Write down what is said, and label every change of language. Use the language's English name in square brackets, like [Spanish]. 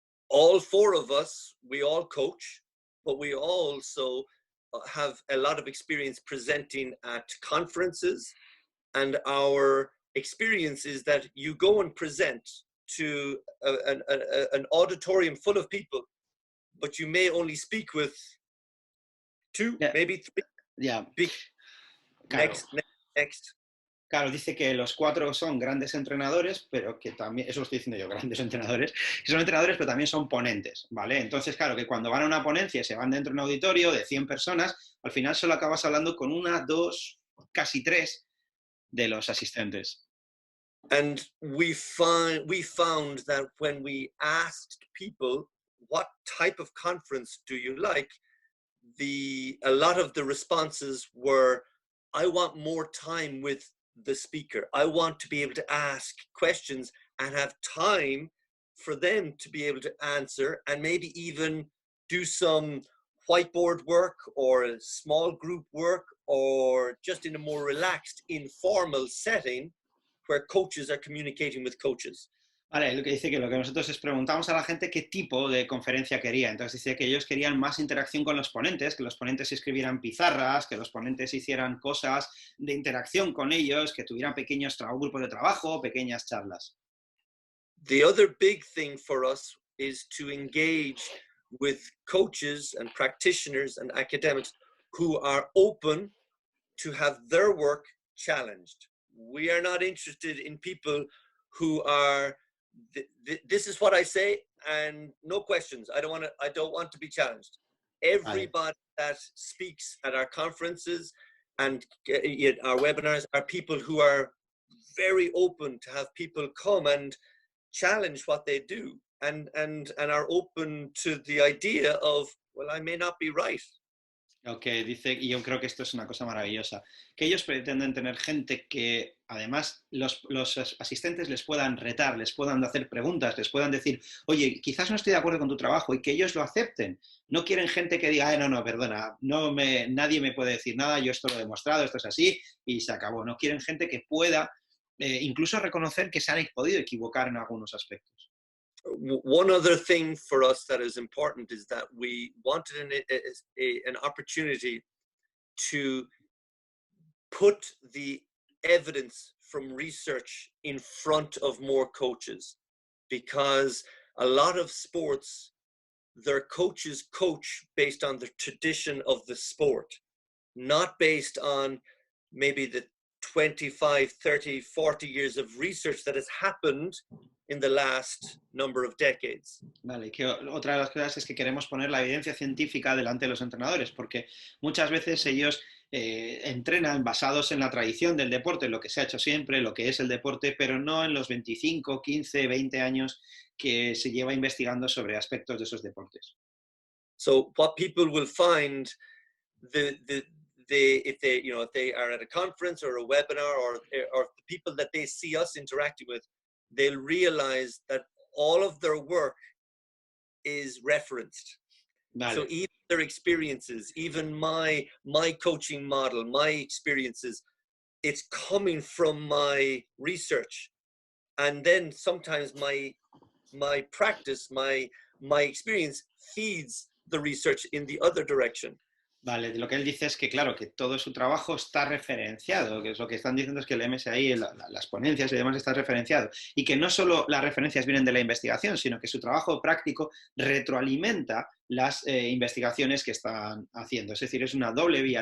[English] All 4 of us, we all coach, but we also have a lot of experience presenting at conferences, and our experience is that you go and present to an auditorium full of people, but you may only speak with 2, maybe 3. Yeah. [Spanish] Claro. [English] Next. [Spanish] Claro, dice que los 4 son grandes entrenadores, pero que también, eso lo estoy diciendo yo, grandes entrenadores, que son entrenadores, pero también son ponentes, ¿vale? Entonces, claro, que cuando van a una ponencia y se van dentro de un auditorio de 100 personas, al final solo acabas hablando con 1, 2, casi 3 de los asistentes. [English] And we found that when we asked people, what type of conference do you like? A lot of the responses were, I want more time with the speaker. I want to be able to ask questions and have time for them to be able to answer, and maybe even do some whiteboard work or small group work, or just in a more relaxed, informal setting where coaches are communicating with coaches. [Spanish] Vale, lo que dice que lo que nosotros les preguntamos a la gente qué tipo de conferencia quería. Entonces dice que ellos querían más interacción con los ponentes, que los ponentes escribieran pizarras, que los ponentes hicieran cosas de interacción con ellos, que tuvieran pequeños grupos de trabajo, pequeñas charlas. [English] The other big thing for us is to engage with coaches and practitioners and academics who are open to have their work challenged. We are not interested in people who are, this is what I say and no questions. I don't want to be challenged. Everybody that speaks at our conferences and our webinars are people who are very open to have people come and challenge what they do, and are open to the idea of, well, I may not be right. [Spanish] Ok, dice, y yo creo que esto es una cosa maravillosa, que ellos pretenden tener gente que además los asistentes les puedan retar, les puedan hacer preguntas, les puedan decir, oye, quizás no estoy de acuerdo con tu trabajo, y que ellos lo acepten. No quieren gente que diga, no, perdona, nadie me puede decir nada, yo esto lo he demostrado, esto es así, y se acabó. No quieren gente que pueda incluso reconocer que se han podido equivocar en algunos aspectos. [English] One other thing for us that is important is that we wanted an opportunity to put the evidence from research in front of more coaches, because a lot of sports, their coaches coach based on the tradition of the sport, not based on maybe 25, 30, 40 years of research that has happened in the last number of decades. [Spanish] Vale, que otra de las cosas es que queremos poner la evidencia científica delante de los entrenadores, porque muchas veces ellos entrenan basados en la tradición del deporte, lo que se ha hecho siempre, lo que es el deporte, pero no en los 25, 15, 20 años que se lleva investigando sobre aspectos de esos deportes. [English] So what people will find, if they are at a conference or a webinar, or the people that they see us interacting with, they'll realize that all of their work is referenced. [Spanish] Vale. [English] So even their experiences, even my coaching model, my experiences, it's coming from my research. And then sometimes my practice, my experience feeds the research in the other direction. [Spanish] Vale, lo que él dice es que, claro, que todo su trabajo está referenciado, que es lo que están diciendo es que el MSI, las ponencias y demás está referenciado, y que no solo las referencias vienen de la investigación, sino que su trabajo práctico retroalimenta las investigaciones que están haciendo. Es decir, es una doble vía.